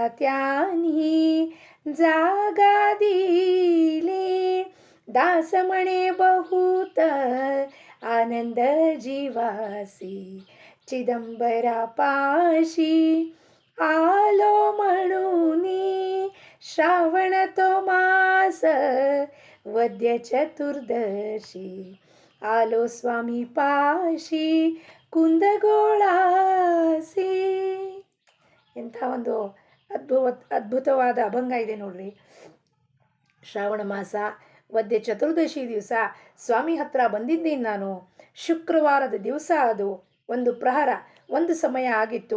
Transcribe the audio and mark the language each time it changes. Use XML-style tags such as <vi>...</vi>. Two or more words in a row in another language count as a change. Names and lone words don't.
<mr>त्यानी जागा दिली दास म्हणे बहुत आनंद जीवासी चिदंबरा पाशी आलो म्हणूनी श्रावण तो मास वद्य चतुर्दशी आलो स्वामी पाशी ಕುಂದಗೋಳಾಸಿ.</mr> <kn>ಎಂಥ ಒಂದು ಅದ್ಭುತವಾದ ಅಭಂಗ ಇದೆ ನೋಡ್ರಿ. ಶ್ರಾವಣ ಮಾಸ ವದ್ಯ ಚತುರ್ದಶಿ ದಿವಸ ಸ್ವಾಮಿ ಹತ್ರ ಬಂದಿದ್ದೀನಿ ನಾನು. ಶುಕ್ರವಾರದ ದಿವಸ ಅದು ಒಂದು ಪ್ರಹರ, ಒಂದು ಸಮಯ ಆಗಿತ್ತು.</kn>